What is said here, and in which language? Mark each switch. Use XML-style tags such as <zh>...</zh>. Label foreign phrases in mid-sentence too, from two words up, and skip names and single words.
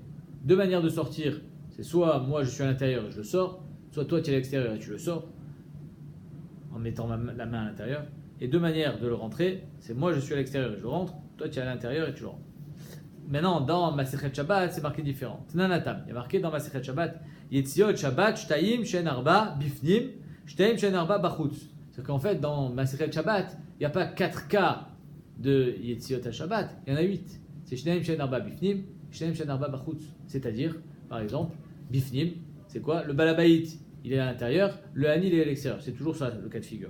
<fr>Deux manières de sortir, c'est soit moi je suis à l'intérieur et je le sors, soit toi tu es à l'extérieur et tu le sors, en mettant la main à l'intérieur. Et deux manières de le rentrer, c'est moi je suis à l'extérieur et je le rentre, toi tu es à l'intérieur et tu le rentres. Maintenant, dans Masechet Shabbat, c'est marqué différent.</fr> <he>Tnanatam,</he> <fr>il y a marqué dans</fr> <he>Masechet Shabbat, יציאות שבת, שתים שהן ארבע, בפנים, שתים שהן ארבע, בחוץ.</he> <fr>C'est qu'en fait, dans Masechet Shabbat, il n'y a pas 4 cas de Yetziot à Shabbat, il y en a 8.</fr> <he>C'est שתים שהן ארבע, בפנים, שתים שהן ארבע, בחוץ.</he> <fr>C'est-à-dire, par exemple, Bifnim, c'est quoi? Le Balabaït, il est à l'intérieur, le Hani, il est à l'extérieur. C'est toujours ça le cas de figure.</fr>